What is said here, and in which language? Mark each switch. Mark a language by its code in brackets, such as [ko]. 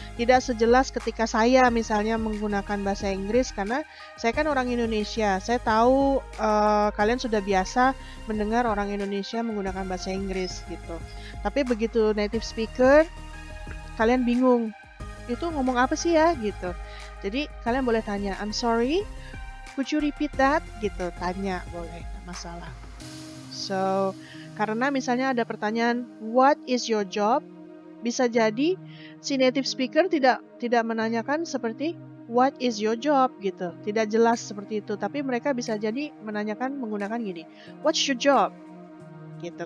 [id] Tidak sejelas ketika saya misalnya menggunakan bahasa Inggris karena saya kan orang Indonesia. Saya tahu kalian sudah biasa mendengar orang Indonesia menggunakan bahasa Inggris gitu. Tapi begitu native speaker, kalian bingung. Itu ngomong apa sih ya gitu. Jadi kalian boleh tanya, [en] I'm sorry, could you repeat that? [id] Gitu, tanya boleh, nggak masalah. So, karena misalnya ada pertanyaan, [en] what is your job? [id] Bisa jadi si native speaker tidak menanyakan seperti [en] what is your job [id] gitu. Tidak jelas seperti itu, tapi mereka bisa jadi menanyakan menggunakan gini, [en] what's your job? [id] Gitu.